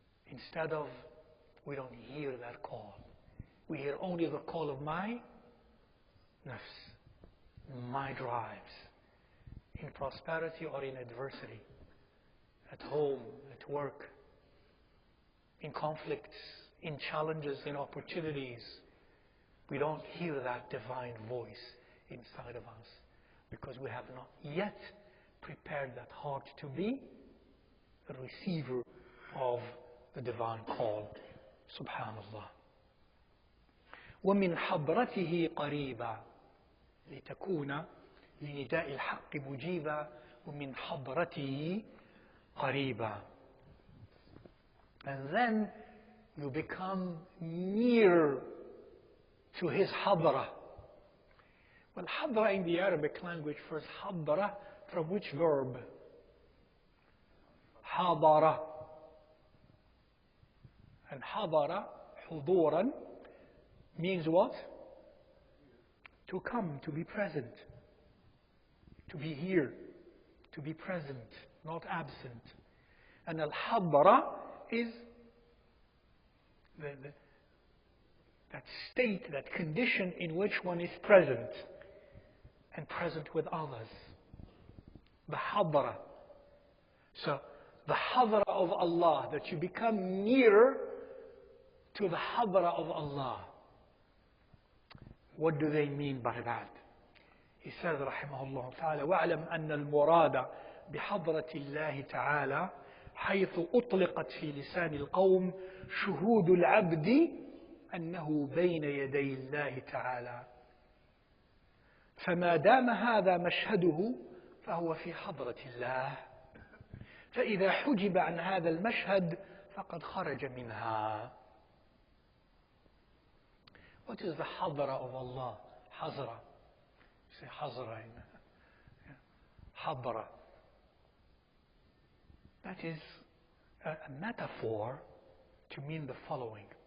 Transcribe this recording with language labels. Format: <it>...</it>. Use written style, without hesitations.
<en>Instead of, we don't hear that call. We hear only the call of my nafs, my drives, in prosperity or in adversity, at home, at work, in conflicts, in challenges, in opportunities. We don't hear that divine voice inside of us because we have not yet prepared that heart to be a receiver of the divine call. Subhanallah.</en> <ar>ومن حضرته قريبا لتكون لنداء الحق مجيبا ومن حضرته قريبا.</ar> <en>And then you become near to his hadra. Well, hadra in the Arabic language, first hadra, from which verb? Hadara. And hadara, huduran, means what? To come, to be present, to be here, to be present, not absent. And al-hadra is that state, that condition in which one is present and present with others. The hadra. So, the hadra of Allah, that you become near to the hadra of Allah. What do they mean by that? He says,</en> <ar>rahimahullah ta'ala, وَاعْلَمْ أَنَّ الْمُرَادَ بِحَضْرَةِ اللَّهِ تَعَالَى حيث أطلقت في لسان القوم شهود العبد أنه بين يدي الله تعالى. فما دام هذا مشهده فهو في حضرة الله. فإذا حجب عن هذا المشهد فقد خرج منها.</ar> <en>What is the hadra of Allah? Hazra. You say hazra. Hadra. That is a metaphor to mean the following.</en>